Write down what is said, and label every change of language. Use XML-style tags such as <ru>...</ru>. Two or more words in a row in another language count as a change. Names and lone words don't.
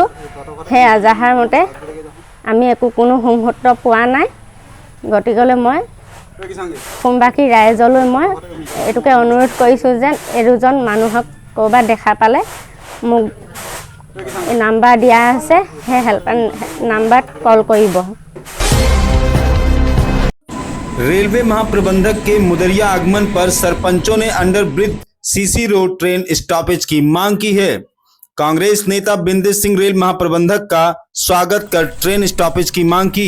<as>সেই এজাহাৰ মতে আমি একো কোনো সংহত পোৱা নাই। গতিকেলৈ মই অসমবাসী ৰাইজলৈ মই এইটোকে অনুৰোধ কৰিছোঁ যেন এই দুজন মানুহক ক'ৰবাত দেখা পালে মোক নাম্বাৰ দিয়া আছে, সেই</as> <en>helpline number</en> <as>কল কৰিব।</as> <hi>रेलवे महाप्रबंधक के मुदरिया आगमन पर सरपंचों ने</hi> <en>underbridge CC road train stoppage</en> <hi>की मांग की है। कांग्रेस नेता बिंदेश सिंह रेल महाप्रबंधक का स्वागत कर</hi> <en>train stoppage</en> <hi>की मांग की।</hi>